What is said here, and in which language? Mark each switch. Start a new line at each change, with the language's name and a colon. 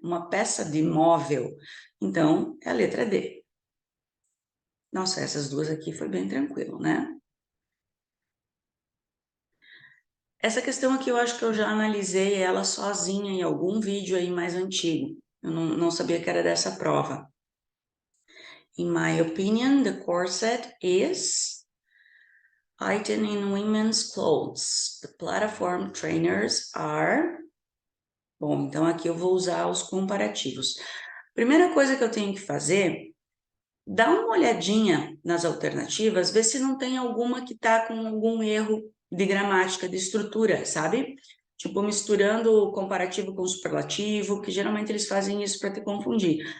Portuguese: Uma peça de móvel. Então, é a letra D. Nossa, essas duas aqui foi bem tranquilo, né? Essa questão aqui eu acho que eu já analisei ela sozinha em algum vídeo aí mais antigo. Eu não sabia que era dessa prova.
English: In my opinion, the corset is item in women's clothes. The platform trainers are...
Portuguese: Bom, então aqui eu vou usar os comparativos. Primeira coisa que eu tenho que fazer, dá uma olhadinha nas alternativas, ver se não tem alguma que está com algum erro de gramática, de estrutura, sabe? Tipo, misturando o comparativo com o superlativo, que geralmente eles fazem isso para te confundir.